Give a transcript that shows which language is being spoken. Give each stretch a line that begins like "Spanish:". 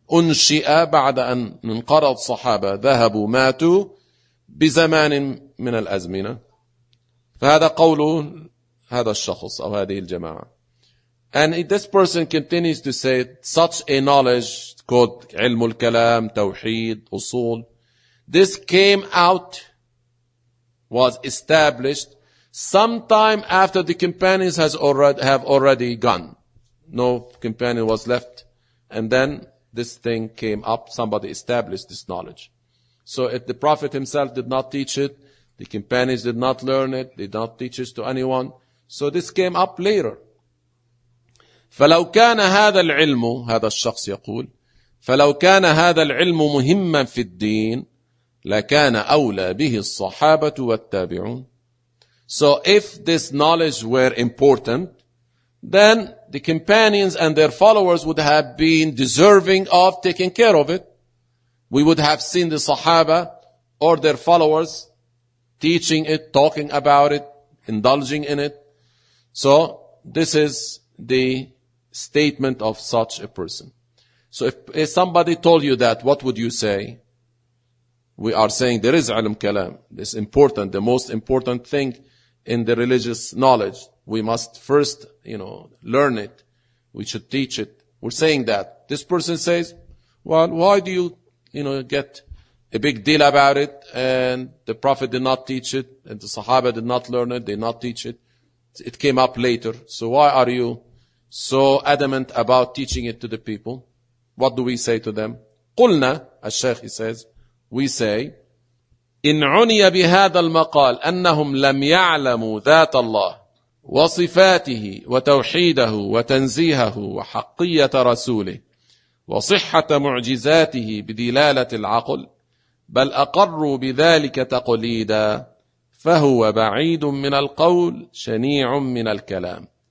Arabic: أنشئ بعد أن انقرض صحابة ذهبوا ماتوا بزمان من الأزمنة. فهذا قول هذا الشخص أو هذه الجماعة.
English: And if this person continues to say such a knowledge called علم الكلام, توحيد, أصول, this came out, was established sometime after the companions have already gone. No companion was left. And then this thing came up. Somebody established this knowledge. So if the Prophet himself did not teach it, the companions did not learn it, they did not teach it to anyone. So this came up later.
Arabic: فلو كان هذا العلم, هذا الشخص يقول, فلو كان هذا العلم مهما في الدين, لكان أولى به الصحابة والتابعون.
English: So if this knowledge were important, then the companions and their followers would have been deserving of taking care of it. We would have seen the Sahaba or their followers teaching it, talking about it, indulging in it. So this is the statement of such a person. So if somebody told you that, what would you say? We are saying there is علم كلام. It's important, the most important thing in the religious knowledge. We must first, you know, learn it. We should teach it. We're saying that. This person says, well, why do you, you know, get a big deal about it? And the Prophet did not teach it. And the Sahaba did not learn it. They did not teach it. It came up later. So why are you so adamant about teaching it to the people? What do we say to them?
Arabic: قلنا,
English: as Sheikh he says, we say,
Arabic: إن عني بهذا المقال أنهم لم يعلموا ذات الله وصفاته وتوحيده وتنزيهه وحقية رسوله وصحة معجزاته بدلالة العقل بل أقروا بذلك تقليدا فهو بعيد من القول شنيع من الكلام.